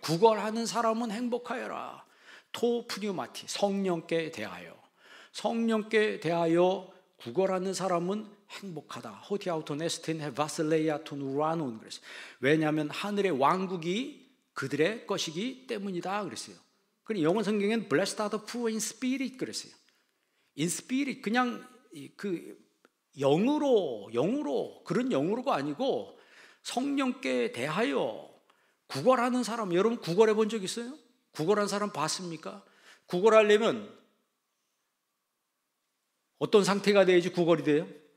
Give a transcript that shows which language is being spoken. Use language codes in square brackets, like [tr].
[ko] 구걸하는 사람은 행복하여라. 토프니우마티, 성령께 대하여. 성령께 대하여 구걸하는 사람은 행복하다. [el] 호티아우토네스틴 헤바슬레이아톤 우라논 [ko] 그랬어요. 왜냐하면 하늘의 왕국이 그들의 것이기 때문이다 그랬어요. 그리고 영어 성경엔 [en] Blessed are the poor in spirit [ko] 그랬어요. In spirit, 그냥 그 영으로 그런 영으로가 아니고 성령께 대하여 구걸하는 사람. 여러분 구걸해 본 적 있어요? 구걸한 사람 봤습니까? 구걸하려면 어떤 상태가 돼야지 구걸이 돼요?